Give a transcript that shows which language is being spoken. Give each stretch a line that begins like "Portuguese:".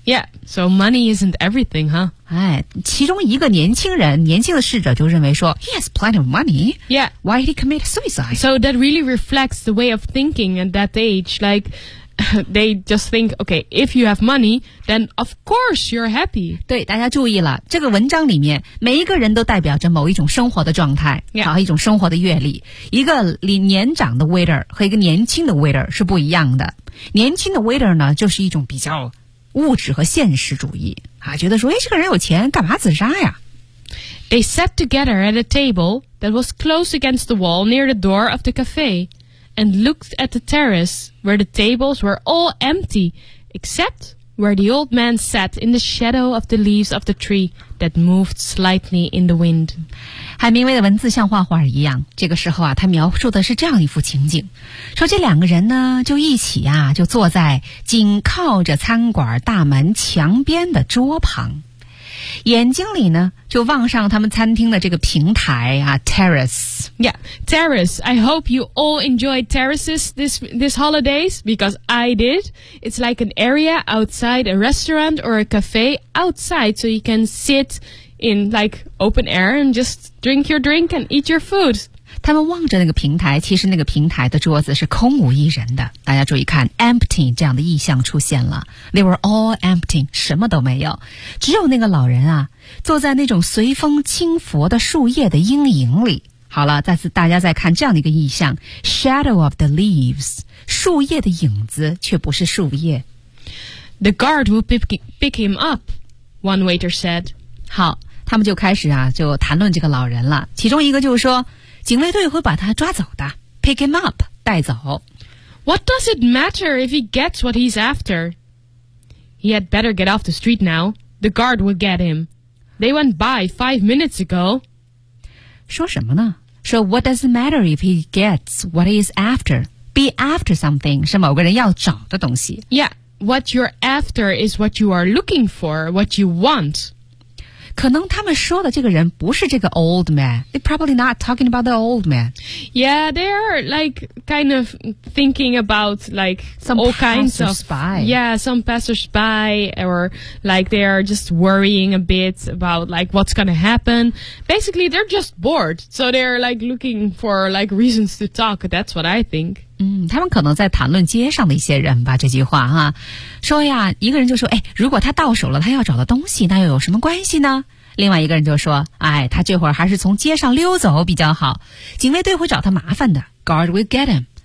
English: Yeah, so money isn't everything, huh?
Chinese: 哎，其中一个年轻人，年轻的侍者就认为说 ,
English: He has plenty of money. Yeah. Why did he commit suicide? So that really reflects the way of thinking at that age, like,They just think, okay, if you have money, then of course you're happy.
Chinese: 对，大家注意了，这个文章里面每一个人都代表着某一种生活的状态，好、一种生活的阅历。一个年长的 waiter 和一个年轻的 waiter 是不一样的。年轻的 waiter 呢，就是一种比较物质和现实主义啊，觉得说，哎，这个人有钱，干嘛自杀呀？
English: They sat together at a table that was close against the wall near the door of the cafe. And looked at the terrace where the tables were all empty, except where the old man sat in the shadow of the leaves of the tree that moved slightly in the wind.
Chinese: 海明威的文字像画画一样。这个时候啊，他描述的是这样一幅情景：说这两个人呢，就一起啊，就坐在紧靠着餐馆大门墙边的桌旁，眼睛里呢，就望上他们餐厅的这个平台啊 ，terrace。
English: Yeah, terrace. I hope you all enjoyed terraces this holidays because I did. It's like an area outside a restaurant or a cafe outside so you can sit in like open air and just drink your drink and eat your food.
Chinese: 他们望着那个平台其实那个平台的桌子是空无一人的。大家注意看 ,empty 这样的意象出现了。
English: They were all empty,
Chinese: 什么都没有。只有那个老人啊坐在那种随风轻拂的树叶的阴影里。好了再次大家再看这样的一个意象 ,
English: shadow of the leaves,
Chinese: 树叶的影子却不是树叶。
English: The guard will pick him up, one waiter said.
Chinese: 好他们就开始啊就谈论这个老人了。其中一个就是说警卫队会把他抓走的 ,
English: pick him up,
Chinese: 带走。
English: What does it matter if he gets what he's after? He had better get off the street now, the guard will get him. They went by 5 minutes ago.
Chinese: 说什么呢说
English: what does it matter if he gets what he is after? Be after something
Chinese: 是某个人要找的东西。
English: Yeah, what you're after is what you are looking for, what you want.
Chinese: 可能他们说的这个人不是这个 old man.
English: They're probably not talking about the old man. Yeah, they are like kind of thinking about like some all kinds of spy. Yeah, some passersby, or like they are just worrying a bit about like what's going to happen. Basically, they're just bored. So they're like looking for like reasons to talk. That's what I think.
Chinese: 他们可能在谈论街上的一些人吧，这句话哈，说呀，一个人就说，哎，如果他到手了他要找的东西，那又有什么关系呢？另外一个人就说，哎，他这会儿还是从街上溜走比较好，警卫队会找他麻烦的，
English: Guard will get him.